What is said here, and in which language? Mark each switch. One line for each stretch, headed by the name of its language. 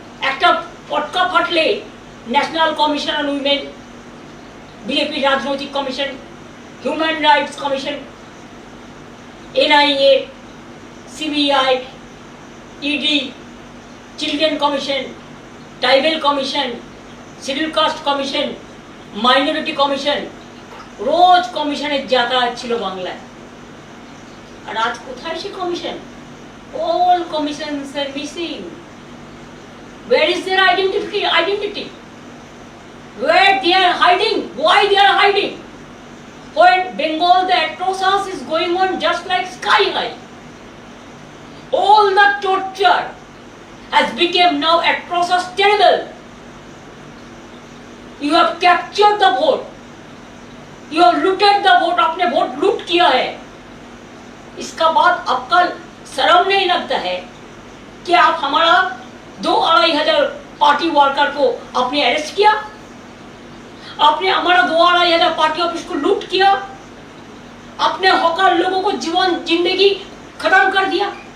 Bangla: একটা পটকা ফাটলে national commission on women, BJP রাজনৈতিক commission, human rights commission, NIA, CBI, ED, children commission, tribal commission, schedule caste commission, minority commission, রোজ কমিশনের যাতায়াত ছিল বাংলায়। আর আজ কোথায় সে commission?
English: All commissions are missing. Where is their identity? Where they are hiding? Why they are hiding? When Bengal, the atrocious is going on just like sky high. All the torture has become now atrocious, terrible. You have captured the vote. You have looted the vote.
Hindi: आपने vote लूट किया है। इसका बाद आपका शर्म नहीं लगता है कि आप हमारा 2-2,500 पार्टी वर्कर को आपने अरेस्ट किया? आपने हमारा 2-2,500 पार्टी ऑफिस को लूट किया? आपने हॉकर लोगों को जीवन जिंदगी खत्म कर दिया?